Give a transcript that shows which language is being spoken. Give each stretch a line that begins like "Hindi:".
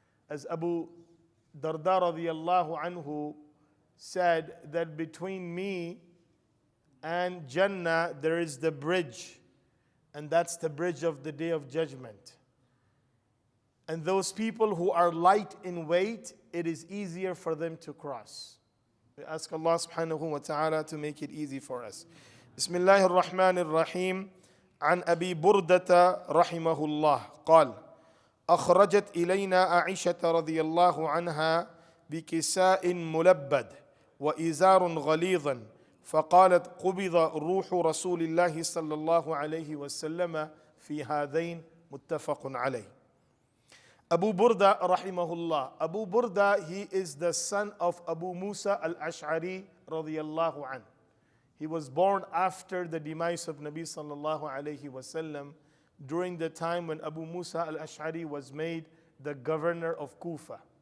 English: As Abu Darda radiyallahu anhu said, that between me and Jannah there is the bridge, and that's the bridge of the Day of Judgment. And those people who are light in weight, it is easier for them to cross. We ask Allah subhanahu wa ta'ala to make it easy for us. Bismillahir Rahmanir Rahim.
Arabic: عن أبي بردة رحمه الله قال: أخرجت إلينا عائشة رضي الله عنها بكساء ملبد وإزار غليظا فقالت: قبض روح رسول الله صلى الله عليه وسلم في هذين متفق عليه.
English: Abu Burda rahimahullah. Abu Burda, he is the son of Abu Musa al-Ash'ari radiyallahu anh. He was born after the demise of Nabi sallallahu alayhi wasallam, during the time when Abu Musa al-Ash'ari was made the governor of Kufa.